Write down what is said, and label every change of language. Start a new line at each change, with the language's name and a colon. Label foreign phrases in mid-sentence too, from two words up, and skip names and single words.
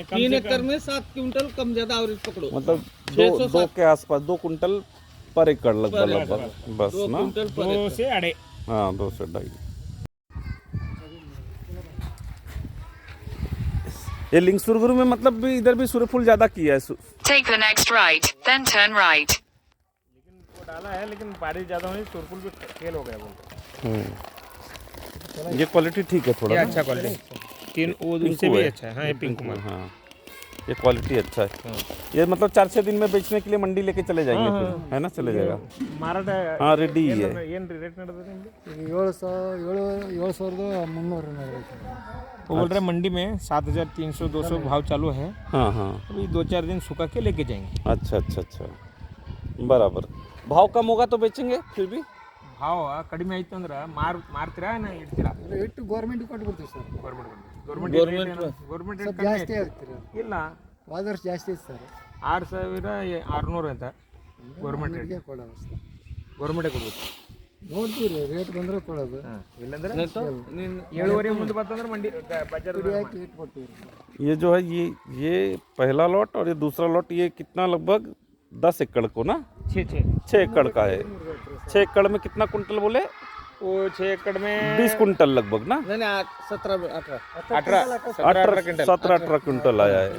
Hindi: 3 एकड़ में 7 क्विंटल कम ज्यादा एवरेज पकड़ो, मतलब 2 के आसपास, 2 कुंटल पर एकड़ लगभग लगभग बस 2 ना? क्विंटल पर 2 से 2.5। हाँ 2 से 2.5। ये लिंगसुरगुरु में मतलब भी इधर भी सूर्यफूल ज्यादा किया है।
English: Take the next right, then turn right.
Hindi: लेकिन वो डाला है, लेकिन बारिश ज़्यादा होने से सूरजफूल भी फेल हो गया बोलते। ये क्वालिटी ठीक है थोड़ा ये ना? अच्छा क्वालिटी, 3 वो उससे भी अच्छा है। हाँ ये पिंक कुमार। हाँ ये क्वालिटी अच्छा है। ये मतलब 4-6 दिन में बेचने के लिए मंडी लेके चले जाएंगे फिर, है ना? चले जाएगा।
Kannada: ಮಾರಾಟ
Hindi: हाँ रेडी ही है।
Kannada: ಏನು ರೇಟ್ ನಡೆದಿದೆ ನಿಮಗೆ? 7,300
Hindi: वो बोल रहे मंडी में 7,300-200 भाव चालू है। हाँ हाँ। अभी 2-4 दिन सुखा के लेके जाएंगे। अच्छा अच्छा अच्छा, बराबर। भाव कम होगा तो बेचेंगे फिर भी?
Kannada: ಭಾವ ಕಡಿಮೆ ಆಯ್ತು ಅಂದ್ರೆ ಮಾರ್ತೀರಾ ನಾ ಇಡ್ತೀರಾ?
English: rate government
Kannada: ಕೊಟ್ಬಿಡ್ತೀವಿ ಸರ್. ಗೌರ್ಮೆಂಟ್ ಜಾಸ್ತಿ ಆಗ್ತೀರ ಇಲ್ಲ, ಹೋದ ವರ್ಷ ಜಾಸ್ತಿ ಇತ್ತು ಸರ್. 6,600 ಅಂತ
English: government rate.
Kannada: ಗೌರ್ಮೆಂಟೇ ಕೊಡ್ಬೇಕು. ನೋಡ್ತೀವಿ ರೇಟ್ ಬಂದ್ರೆ ಕೊಡೋದು, ಇಲ್ಲಂದ್ರೆ 7:30 ಮುಂದೆ ಬಂತಂದ್ರೆ ಮಂಡಿ ಬಜಾರ್ ಹಾಕಿ ಇಟ್ಕೊಡ್ತೀವಿ.
Hindi: ये जो है ये पहला लॉट और ये दूसरा लॉट, ये कितना लगभग 10 एकड़ को ना? 6 एकड़ का है। 6 एकड़ में कितना कुंटल बोले? वो 6 एकड़ में 20 कुंटल लगभग ना? नहीं 17-18 17-18 कुंटल आया है।